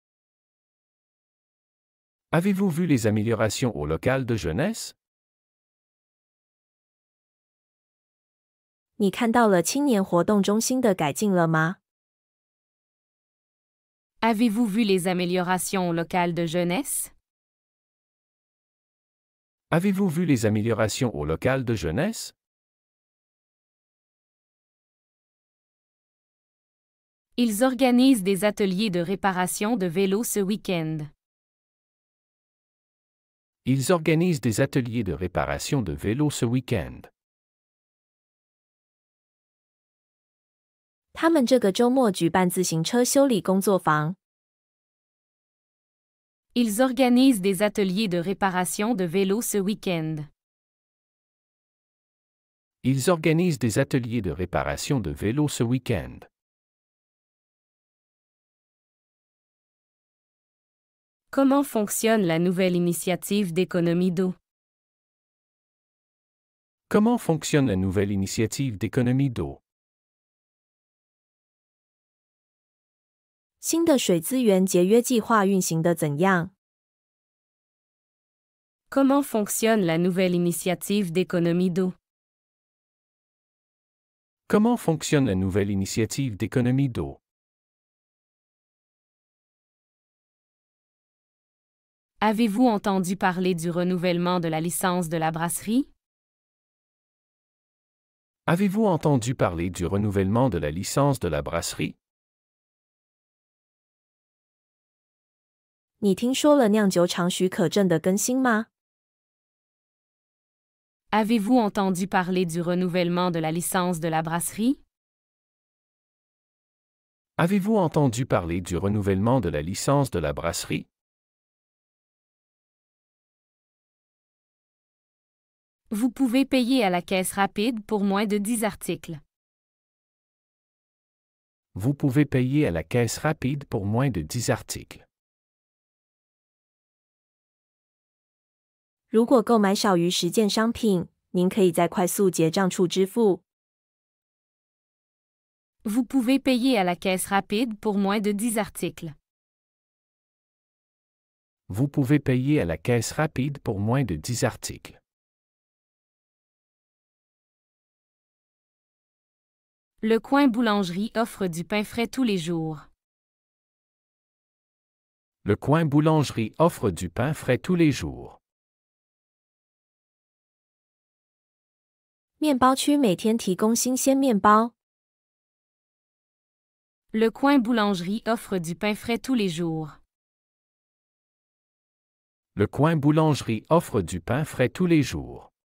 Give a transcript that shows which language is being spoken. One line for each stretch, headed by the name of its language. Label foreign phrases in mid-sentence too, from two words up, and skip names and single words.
French: Avez-vous vu les améliorations au local de jeunesse?
Chinese: 你看到了青年活动中心的改进了吗？
French: Avez-vous vu les améliorations au local de jeunesse? Avez-vous vu les améliorations au local de jeunesse? Ils organisent des ateliers de réparation de vélos ce week-end. Ils organisent des ateliers de réparation de vélos ce week-end.
Chinese: 他们这个周末举办自行车修理工作坊。
French: Ils organisent des ateliers de réparation de vélos ce week-end. Ils organisent des ateliers de réparation de vélos ce week-end. Comment fonctionne la nouvelle initiative d'économie d'eau? Comment fonctionne la nouvelle initiative d'économie d'eau?
Chinese: 新的水资源节约计划运行的怎样？
French: Comment fonctionne la nouvelle initiative d'économie d'eau? Comment fonctionne la nouvelle initiative d'économie d'eau? Avez-vous entendu parler du renouvellement de la licence de la brasserie? Avez-vous entendu parler du renouvellement de la licence de la brasserie?
Chinese: 你听说了酿酒厂许可证的更新吗？
French: Avez-vous entendu parler du renouvellement de la licence de la brasserie? Avez-vous entendu parler du renouvellement de la licence de la brasserie? Vous pouvez payer à la caisse rapide pour moins de 10 articles. Vous pouvez payer à la caisse rapide pour moins de 10 articles.
Chinese: 如果购买少于10件商品，您可以在快速结账处支付。
French: Vous pouvez payer à la caisse rapide pour moins de 10 articles. Vous pouvez payer à la caisse rapide pour moins de 10 articles. Le coin boulangerie offre du pain frais tous les jours. Le coin boulangerie offre du pain frais tous les jours.
Chinese: 面包区每天提供新鲜面包。
French: Le coin boulangerie offre du pain frais tous les jours. Le coin boulangerie offre du pain frais tous les jours.